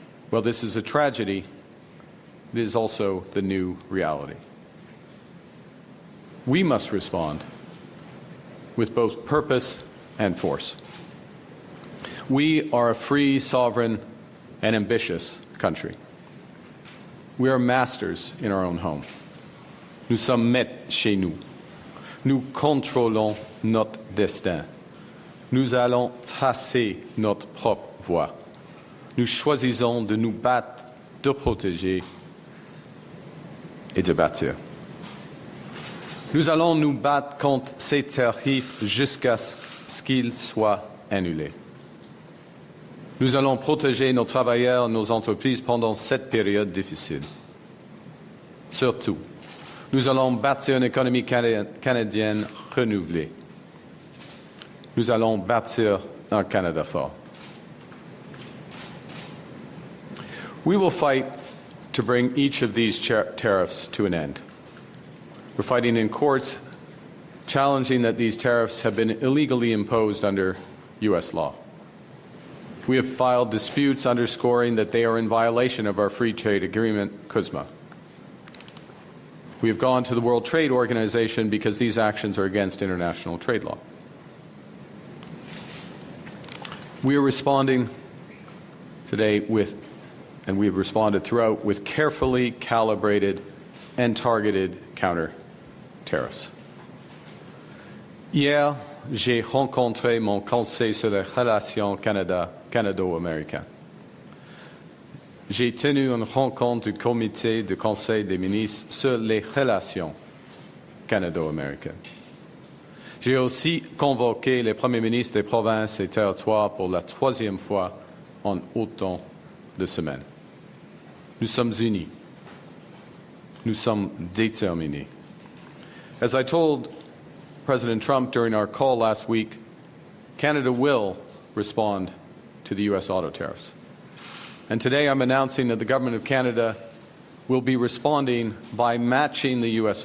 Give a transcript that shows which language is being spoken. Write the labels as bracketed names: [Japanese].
[English] Well, this is a tragedy. It is also the new reality. We must respond with both purpose and force. We are a free, sovereign, and ambitious country. We are masters in our own home. [French] Nous sommes maîtres chez nous. Nous contrôlons notre destin. Nous allons tracer notre propre voie. Nous choisissons de nous battre, de protéger et de bâtir. Nous allons nous battre contre ces tarifs jusqu'à ce qu'ils soient annulés. Nous allons protéger nos travailleurs, nos entreprises pendant cette période difficile. Surtout, nous allons bâtir une économie canadienne renouvelée. Nous allons bâtir un Canada fort. [English] We will fight to bring each of these tariffs to an end. We're fighting in courts, challenging that these tariffs have been illegally imposed under U.S. law. We have filed disputes underscoring that they are in violation of our free trade agreement, CUSMA. We have gone to the World Trade Organization because these actions are against international trade law. We are responding today with, and we have responded throughout, with carefully calibrated and targeted counter tariffs. [French] Hier, j'ai rencontré mon conseil sur les relations canado-américaines. J'ai tenu une rencontre du comité du Conseil des ministres sur les relations canado-américaines. J'ai aussi convoqué les premiers ministres des provinces et territoires pour la troisième fois en autant de semaines. Nous sommes unis. Nous sommes déterminés. [English] As I told President Trump during our call last week, Canada will respond to the U.S. auto tariffs. And today I'm announcing that the Government of Canada will be responding by matching the U.S.